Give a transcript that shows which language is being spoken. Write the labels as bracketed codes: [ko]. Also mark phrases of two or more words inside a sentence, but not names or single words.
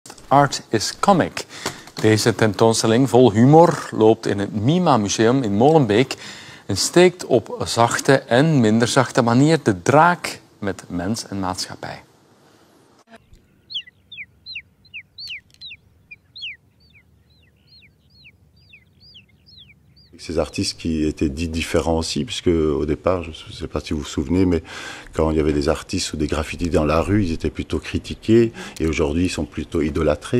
[nl] Art is Comic. Deze tentoonstelling vol humor loopt in het MIMA Museum in Molenbeek en steekt op zachte en minder zachte manier de draak met mens en maatschappij. [fr] Ces artistes qui étaient dits différents aussi, puisque au départ, je ne sais pas si vous vous souvenez, mais quand il y avait des artistes ou des graffitis dans la rue, ils étaient plutôt critiqués, et aujourd'hui, ils sont plutôt idolâtrés.